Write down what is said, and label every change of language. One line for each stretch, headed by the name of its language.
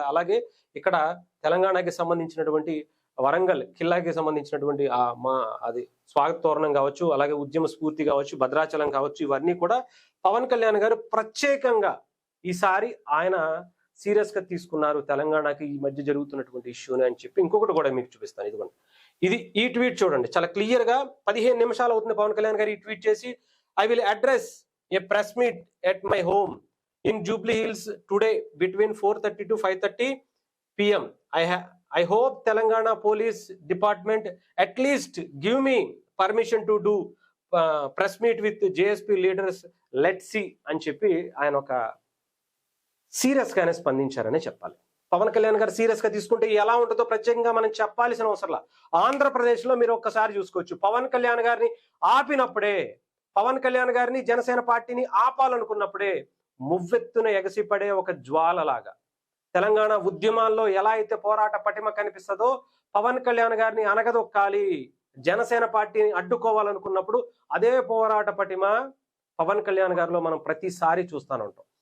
Telugu: అలాగే ఇక్కడ తెలంగాణకి సంబంధించినటువంటి వరంగల్ కిల్లాకి సంబంధించినటువంటి అది స్వాగత తోరణం కావచ్చు, అలాగే ఉద్యమ స్ఫూర్తి కావచ్చు, భద్రాచలం కావచ్చు, ఇవన్నీ కూడా పవన్ కళ్యాణ్ గారు ప్రత్యేకంగా ఈసారి ఆయన సీరియస్ గా తీసుకున్నారు తెలంగాణకి ఈ మధ్య జరుగుతున్నటువంటి ఇష్యూని అని చెప్పి. ఇంకొకటి కూడా మీకు చూపిస్తాను. ఇదిగోండి, ఈ ట్వీట్ చూడండి. చాలా క్లియర్ గా 15 నిమిషాలు అవుతుంది పవన్ కళ్యాణ్ గారు ఈ ట్వీట్ చేసి.
English: I will address a press meet at my home in Jubilee Hills today between 4:30 to 5:30 p.m. I hope Telangana Police Department at least give me permission to do press meet with JSP leaders. Let's see
Telugu: అని చెప్పి ఆయన ఒక serious గానే స్పందించారని చెప్పాలి. పవన్ కళ్యాణ్ గారు serious గా తీసుకుంటే ఎలా ఉంటుందో ప్రత్యేకంగా మనం చెప్పాల్సిన అవసరంలా. ఆంధ్రప్రదేశ్ లో మీరు ఒక్కసారి చూసుకోవచ్చు, పవన్ కళ్యాణ్ గారిని ఆపినప్పుడే, పవన్ కళ్యాణ్ గారిని జనసేన పార్టీని ఆపాలనుకున్నప్పుడే మువ్వెత్తున ఎగసిపడే ఒక జ్వాలలాగా తెలంగాణ ఉద్యమాల్లో ఎలా అయితే పోరాట పటిమ కనిపిస్తుందో, పవన్ కళ్యాణ్ గారిని అనగదొక్కాలి, జనసేన పార్టీని అడ్డుకోవాలనుకున్నప్పుడు అదే పోరాట పటిమ పవన్ కళ్యాణ్ గారిలో మనం ప్రతిసారి చూస్తూనే ఉంటాం.